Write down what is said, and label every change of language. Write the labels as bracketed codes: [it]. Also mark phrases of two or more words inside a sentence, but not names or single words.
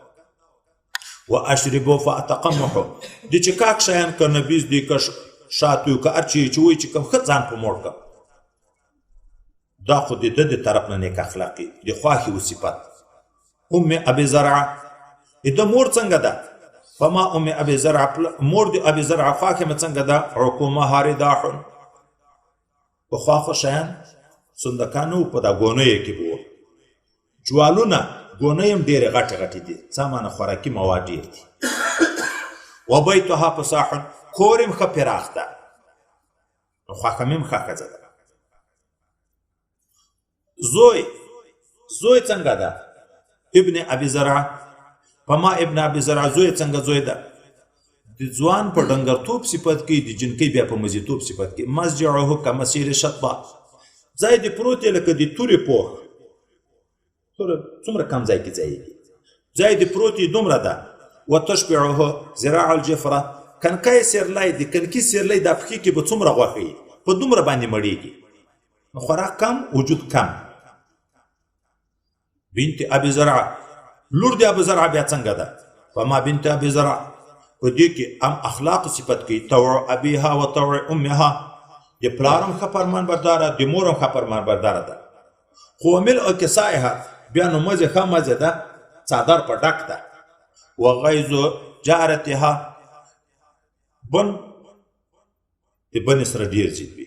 [ar] و اشربو فاتقمحو، [ps] د چې کاک شیان که نبیز دی که شاتو که هر چی چې وایي چې کوم ښه ځان په موړ کړه، دا خو د ده د طرف نه نیک اخلاقي د خواښې و صفت. [ar] ام ابي زرع، [ps] د مور څنګه ده؟ [ar] فما ام ابي زرع، [ps] مور د ابي زرع خواښې مې څنګه ده؟ [ar] عقومها رداح، [ps] په خواښه شیان صندکان و په دا ګونیو کې به وو، جوالونه ګونۍ هم ډېرې غټې غټې دي، څه معنی خوراکي مواد ډېر دي. [ar] و بیتها فصاح، [ps] کور یې هم ښه پراخ ده، نو خواښه مې هم ښه ښځه ده. زوی څنګه ده؟ [ar] ابن ابي زرع، فما ابن ابي زرع، [ps] زوی څنګه زوی ده؟ د ځوان په ډنګرتوب صفت کوي، د جنکۍ بیا په مزیتوب صفت کوي. [ar] مسجعه کمسیر شطبه، [ps] ځای دې پروت دی لکه د تورې پوښ، څومره کم ځای کې ځایږي، ځای دې پروت دی دومره ده. [ar] و تشبعه ذراع الجفره، [ps] کنکی سیرلی د کنکي سیرلی دا پښې کې به څومره غوښه وي، په دومره باندې مړېږي، نو خوراک کم وجود کم. [ar] بنت ابي زرع، [ps] لور د ابي زرع بیا څنګه ده؟ [ar] فما بنت ابي زرع، [ps] په دې کې هم اخلاق صفت کوي، [ar] طوع ابيها و طوع امها، [ps] د پلار هم ښه فرمان برداره، د مور هم ښه فرمان برداره ده. خو [ar] ملء کسائها، [ps] بیا نو مزې ښه مزې ده، څادر په ډک ده. [ar] و غیظ جارتها، [ps] بن د بنې سره ډېر زید وي.